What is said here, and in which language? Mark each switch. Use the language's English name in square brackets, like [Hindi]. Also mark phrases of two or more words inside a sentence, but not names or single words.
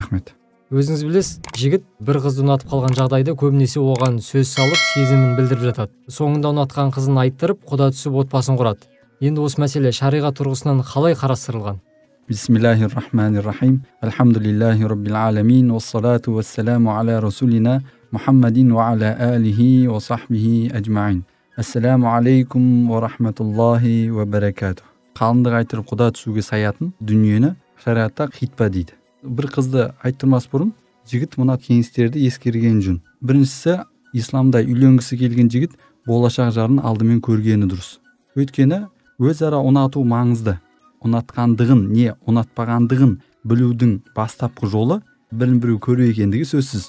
[Kazakh] Рахмет. Өзіңіз білесіз, жігіт бір қызды ұнатып қалған жағдайда көбінесе оған сөз салып, сезімін білдіріп жатады. Соңында ұнатқан қызын айттырып, құда түсіп отбасын құрады. Енді осы мәселе шариғат тұрғысынан қалай қарастырылған? [Arabic] بسم الله الرحمن الرحيم. الحمد لله رب العالمين. والصلاة والسلام على رسولنا محمد و على آله و صحبه أجمعين. السلام عليكم و رحمة الله و بركاته. [Kazakh] Қалыңдық айтырып құда түсуге саятын дүниені шариғатта хитба дейді. Бір қызды айттырмас бұрын жігіт мына кеңестерді ескерген жөн. Біріншісі, исламда үйленгісі келген жігіт болашақ жарын алдымен көргені дұрыс. Өйткені өзара ұнату маңызды. Ұнатқандығын не ұнатпағандығын білудің бастапқы жолы бірін-бірі көру екендігі сөзсіз.